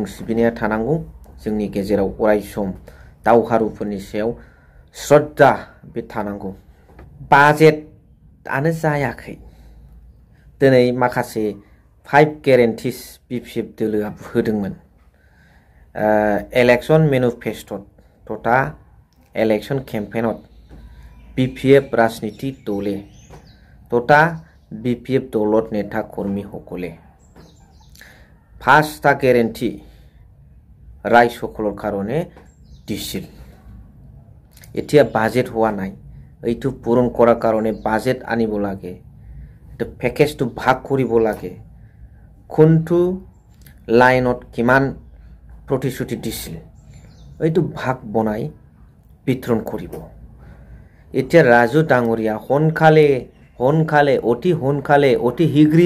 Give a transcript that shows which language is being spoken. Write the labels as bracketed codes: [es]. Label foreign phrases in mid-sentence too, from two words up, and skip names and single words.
[brx] सिबिनाया थानांगौ जोंनि गेजेराव अरायसम दावहारुफोरनि सायाव श्रद्धा बे थानांगौ बाजेटआनो जायाखै दिनै माखासे 5 guarantees BPF दोलोआ होदोंमोन [en] election manifesto [as] তথা ইলেকশন কেম্পেইনত BPF ৰাজনীতি দলে তথা BPF দলত নেতা কৰ্মী সকলে 5টা গ্যারান্টি রাইজ সকলৰ কাৰণে দিছিল এতিয়া বাজেট হোৱা নাই এইটো পূৰণ কৰাৰ কাৰণে বাজেট আনিব লাগে তো প্যাকেজটো ভাগ কৰিব লাগে কোনটো লাইনত কিমান প্ৰতিশ্ৰুতি দিছিল এইটো ভাগ বনাই বিতৰণ কৰিব এতিয়া ৰাজু ডাঙৰীয়া সোনকালে অতি শীঘ্ৰে